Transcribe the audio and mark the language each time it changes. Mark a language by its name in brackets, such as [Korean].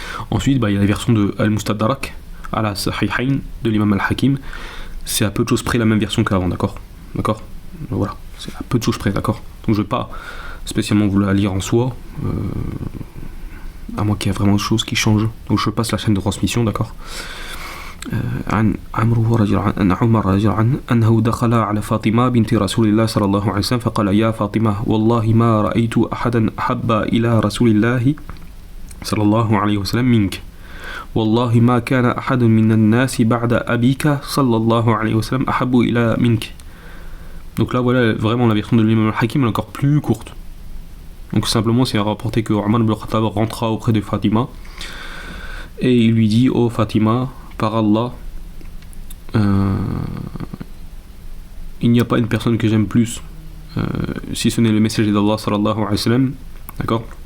[French] Ensuite, il y a la version de Al-Mustadrak, à la Sahihain, de l'imam Al-Hakim. C'est à peu de choses près la même version qu'avant, d'accord. Voilà, c'est à peu de choses près, d'accord. Donc je ne vais pas spécialement vous la lire en soi, à moins qu'il y ait vraiment des choses qui changent. Donc je passe la chaîne de transmission, d'accord. [Arabic] عن عمرو رضي الله عنه عمر رضي الله عنه أنه دخل على فاطمة بنت رسول الله صلى الله عليه وسلم فقال يا فاطمة والله ما رأيت أحدا أحب إلى رسول الله صلى الله عليه وسلم منك والله ما كان أحد من الناس بعد أبيك صلى الله عليه وسلم أحب إلى منك. [French] Donc là voilà vraiment la version de l'imam al-Hakim est encore plus courte. Donc simplement c'est rapporté que Omar ibn Khattab rentra auprès de Fatima et il lui dit oh Fatima, par Allah, il n'y a pas une personne que j'aime plus si ce n'est le messager d'Allah sallallahu alayhi wa sallam, d'accord.